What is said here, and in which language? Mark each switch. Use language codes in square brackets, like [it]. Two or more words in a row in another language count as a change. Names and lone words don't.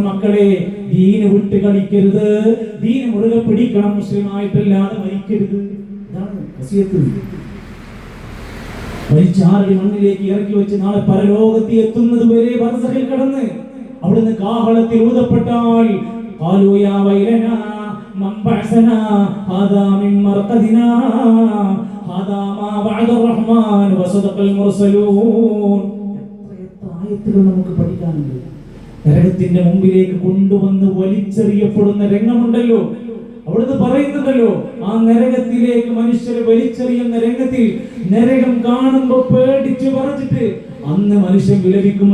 [ml] മക്കളെ, ദീൻ വിട്ട് കളിക്കരുത്, ദീൻ മുറുകെ പിടിക്കണം, മുസ്ലിമായിട്ടല്ലാതെ മരിക്കരുത്. ഇതാണ് വസിയത്ത്. മരിച്ചാറി മണ്ണിലേക്ക് ഇറക്കി വെച്ച് നാളെ പരലോകത്ത് എത്തുന്നത് വരെ ബർസഖിൽ കടന്ന് അവിടുന്ന് കാഹളത്തിൽ ഊതപ്പെട്ടാൽ [ar] قالوا يا ويلنا من بعثنا هذا من مرقدنا هذا ما وعد الرحمن وصدق المرسلون. [ml] എത്ര ആയത്തുകൾ നമുക്ക് പഠിക്കാനുണ്ട്. നരകത്തിന്റെ മുമ്പിലേക്ക് കൊണ്ടുവന്ന് വലിച്ചെറിയപ്പെടുന്ന രംഗമുണ്ടല്ലോ, അവിടുന്ന് പറയുന്നുണ്ടല്ലോ, ആ നരകത്തിലേക്ക് മനുഷ്യരെ വലിച്ചെറിയുന്ന രംഗത്തിൽ നരകം കാണുമ്പോ പേടിച്ചു പറഞ്ഞിട്ട് അന്ന് മനുഷ്യൻ വിലപിക്കും.